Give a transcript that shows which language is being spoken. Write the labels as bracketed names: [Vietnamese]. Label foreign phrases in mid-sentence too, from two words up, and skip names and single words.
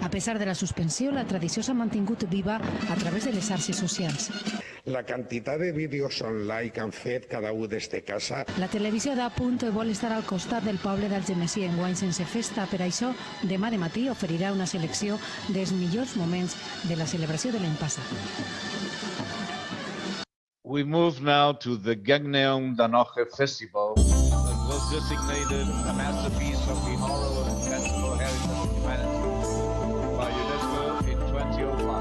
[Catalan] A pesar de la suspensió, la tradició s'ha mantingut viva a través de les xarxes socials. La quantitat de vídeos online que han fet cada un des de casa. La televisió d'Apunt vol estar al costat del poble d'Algemesí enguany sense festa. Per això, demà de matí oferirà una selecció dels millors moments de la celebració de l'any passat. [English] We move now to the Gagneum Danoche Festival, that was designated a masterpiece of the oral and tangible heritage of humanity by UNESCO in 2005.